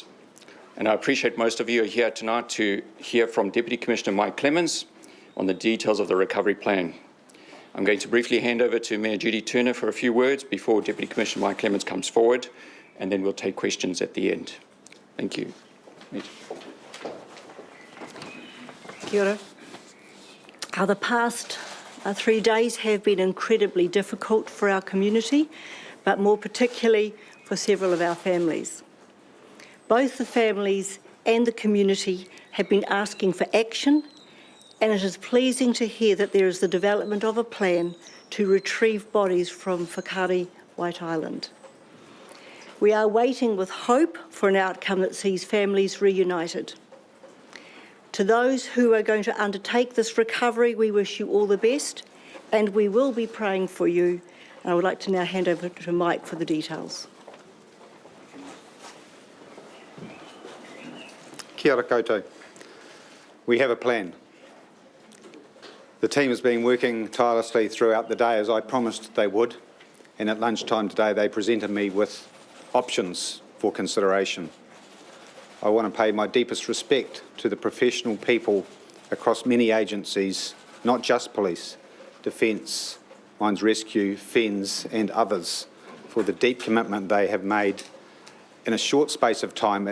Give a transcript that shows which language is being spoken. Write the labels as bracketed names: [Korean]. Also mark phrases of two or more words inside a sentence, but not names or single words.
[English] And I appreciate most of you are here tonight to hear from Deputy Commissioner Mike Clement on the details of the recovery plan. I'm going to briefly hand over to Mayor Judy Turner for a few words before Deputy Commissioner Mike Clement comes forward, and then we'll take questions at the end. Thank you. [Māori] Kia ora. [English] The past 3 days have been incredibly difficult for our community, but more particularly for several of our families. Both the families and the community have been asking for action, and it is pleasing to hear that there is the development of a plan to retrieve bodies from Whakaari White Island. We are waiting with hope for an outcome that sees families reunited. To those who are going to undertake this recovery, we wish you all the best, and we will be praying for you. And I would like to now hand over to Mike for the details. [Māori] Kia ora koutou. [English] We have a plan. The team has been working tirelessly throughout the day, as I promised they would, and at lunchtime today they presented me with options for consideration. I want to pay my deepest respect to the professional people across many agencies, not just police, defence, mines rescue, FENS and others, for the deep commitment they have made in a short space of time.